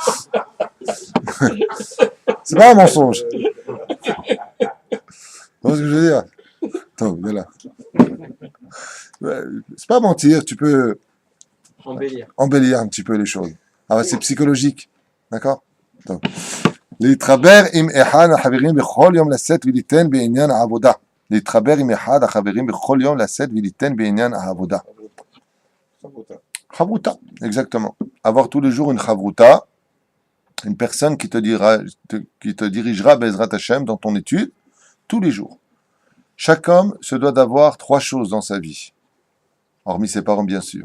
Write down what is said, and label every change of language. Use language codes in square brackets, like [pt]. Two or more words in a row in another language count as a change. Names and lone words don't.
[fr] C'est pas un mensonge. Tu vois ce que je veux dire? Attends, viens là. Ouais, c'est pas mentir, tu peux Embellir. embellir un petit peu les choses. Ah ouais, c'est psychologique. D'accord? Donc, [he] להתחבר עם אחד החברים בכל יום לשאת וליתן בעניין העבודה. להתחבר עם אחד החברים בכל יום לשאת וליתן בעניין העבודה. [fr] Chavruta. Chavruta, exactement. Avoir tous les jours une chavruta, une personne qui te dirigera [he] בעזרת השם [fr] dans ton étude, tous les jours. Chaque homme se doit d'avoir 3 choses dans sa vie, hormis ses parents bien sûr.